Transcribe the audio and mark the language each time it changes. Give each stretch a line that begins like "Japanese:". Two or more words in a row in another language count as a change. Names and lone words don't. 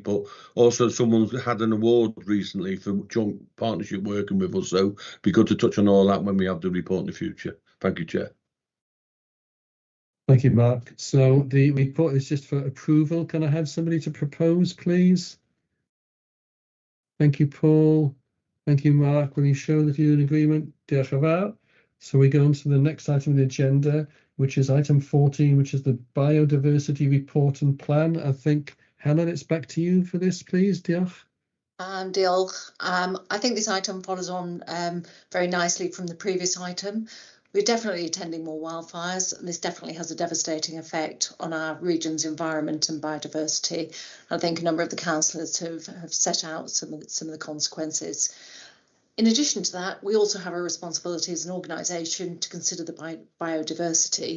English: But also, someone's had an award recently for joint partnership working with us, so it'd be good to touch on all that when we have the report in the future. Thank you, Chair. Thank you, Mark. So the report is just for approval. Can I have somebody to propose, please? Thank you, Paul. Thank you, Mark. Will you show that you're in agreement?
Welsh: Diolch yn fawr.
English: So we go on to the next item on the agenda, which is item 14, which is the biodiversity report and plan. I think, Helen, it's back to you for this, please.
Welsh: Diolch. Diolch.
English: I think this item follows on very nicely from the previous item. We're definitely attending more wildfires, and this definitely has a devastating effect on our region's environment and biodiversity. I think a number of the councillors have set out some of the consequences. In addition to that, we also have a responsibility as an organisation to consider the biodiversity.